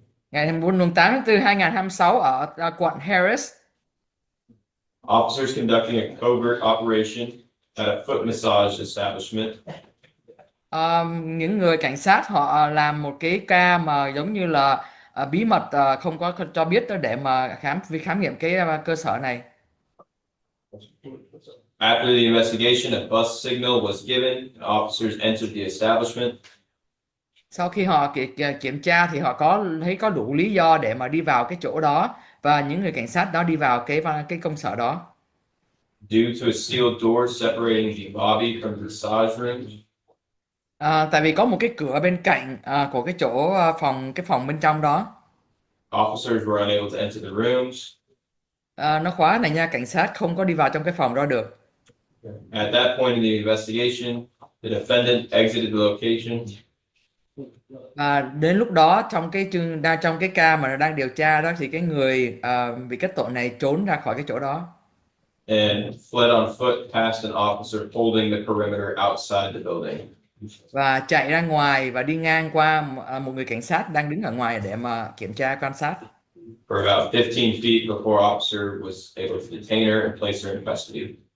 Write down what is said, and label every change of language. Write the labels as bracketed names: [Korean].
[Vietnamese] Ngày 8 tháng 4 2026 ở quận Harris, [English] officers conducting a covert operation at a foot massage establishment [Vietnamese] những người cảnh sát họ làm một cái ca mà giống như là bí mật, không có cho biết để mà khám nghiệm cái cơ sở này. [English] After the investigation, a bus signal was given, and officers entered the establishment. [Vietnamese] Sau khi họ kiểm tra thì họ thấy có đủ lý do để mà đi vào cái chỗ đó, và những người cảnh sát đó đi vào cái công sở đó. [English] Due to a sealed door separating the lobby from the massage room, [Vietnamese] Tại vì có một cái cửa bên cạnh của cái chỗ cái phòng bên trong đó. [English] officers were unable to enter the rooms. [Vietnamese] Nó khóa này nha, cảnh sát không có đi vào trong cái phòng đó được. [English] At that point in the investigation, the defendant exited the location. [Vietnamese] Đến lúc đó trong cái ca mà đang điều tra đó thì cái người bị kết tội này trốn ra khỏi cái chỗ đó. [English] And fled on foot past an officer holding the perimeter outside the building. [Vietnamese] Và chạy ra ngoài và đi ngang qua một người cảnh sát đang đứng ở ngoài để mà kiểm tra quan sát. [English] For about 15 feet before officer was able to detain her and place her in custody.